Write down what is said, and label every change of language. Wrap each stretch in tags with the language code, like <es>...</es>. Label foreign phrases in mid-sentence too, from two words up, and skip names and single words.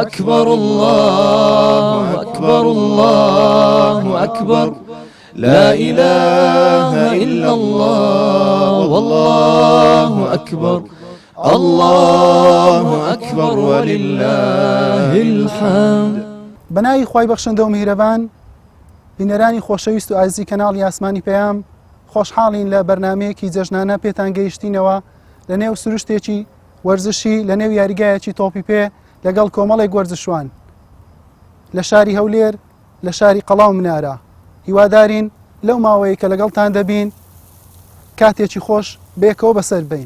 <ar>أكبر الله أكبر الله أكبر لا إله إلا الله والله أكبر الله أكبر ولله الحمد</ar> <ckb>بەناوی خوای بەخشندە و میهرەبان بینەرانی خۆشەویست و ئازیزی کەناڵی ئاسمانی پەیام خۆشحاڵین لە بەرنامەیەکی جەژنانە پێتان گەیشتینەوە لە نێو سروشتێکی وەرزشی لە نێو یاریگایەکی تۆپی پێ لەگەڵ کۆمەڵێک وەرزشوان لە شاری هەولێر لە شاری قەڵاو منارە هیوادارین لەو ماوەیە کە لەگەڵتان دەبین کاتێکی خۆش بێکەوە بەسەر بین.</ckb>